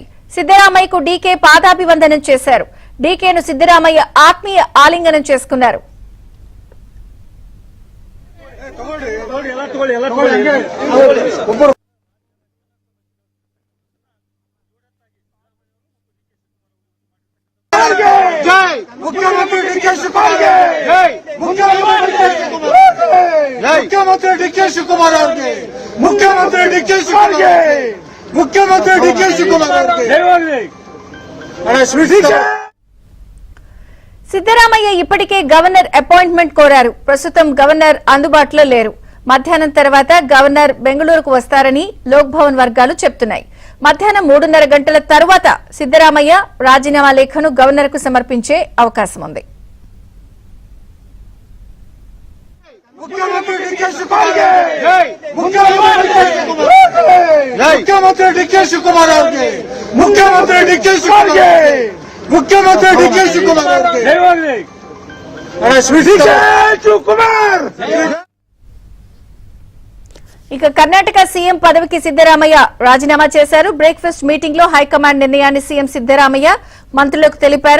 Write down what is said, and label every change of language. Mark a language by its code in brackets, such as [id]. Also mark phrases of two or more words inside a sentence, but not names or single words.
[te] సిద్దరామయ్యకు డీకే పాదాభివందనం చేశారు. డీకేను సిద్దరామయ్య ఆత్మీయ ఆలింగనం చేసుకున్నారు. [hi] मुख्यमंत्री डीके शिवकुमार मुख्यमंत्री डीके शिवकुमार मुख्यमंत्री डीके [te] సిద్దరామయ్య ఇప్పటికే గవర్నర్ అపాయింట్మెంట్ కోరారు. ప్రస్తుతం గవర్నర్ అందుబాటులో లేరు. మధ్యాహ్నం తర్వాత గవర్నర్ బెంగళూరుకు వస్తారని లోక్ భవన్ వర్గాలు చెప్తున్నాయి. మధ్యాహ్నం 3:30 గంటల తరువాత సిద్దరామయ్య రాజీనామా లేఖను గవర్నర్ కు సమర్పించే అవకాశం ఉంది. [hi] मुख्यमंत्री डीके शिवकुमार [te] ఇక కర్ణాటక సీఎం పదవికి సిద్దరామయ్య రాజీనామా చేశారు. [en] breakfast meeting [te] లో హైకమాండ్ నిర్ణయాన్ని సీఎం సిద్దరామయ్య మంత్రులకు తెలిపారు.